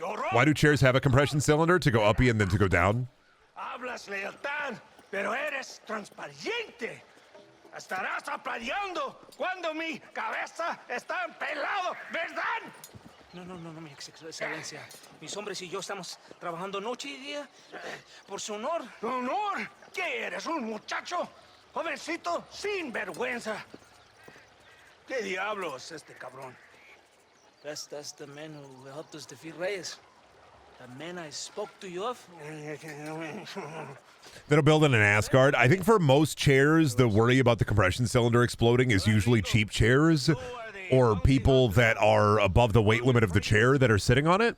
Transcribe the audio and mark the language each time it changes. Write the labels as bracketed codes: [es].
[en] Why do chairs have a compression cylinder? To go uppy and then to go down? [es] Hablas lealtad, pero eres transparente. Estarás aplaudiendo cuando mi cabeza está pelado, ¿verdad? No, mi excelencia. Mis hombres y yo estamos trabajando noche y día por su honor. ¿Honor? ¿Qué eres, un muchacho? Jovencito sin vergüenza. ¿Qué diablos este cabrón? [en] That's the man who helped us defeat Reyes. The man I spoke to you of. That'll build in an ass guard. I think for most chairs, the worry about the compression cylinder exploding is usually cheap chairs or people that are above the weight limit of the chair that are sitting on it.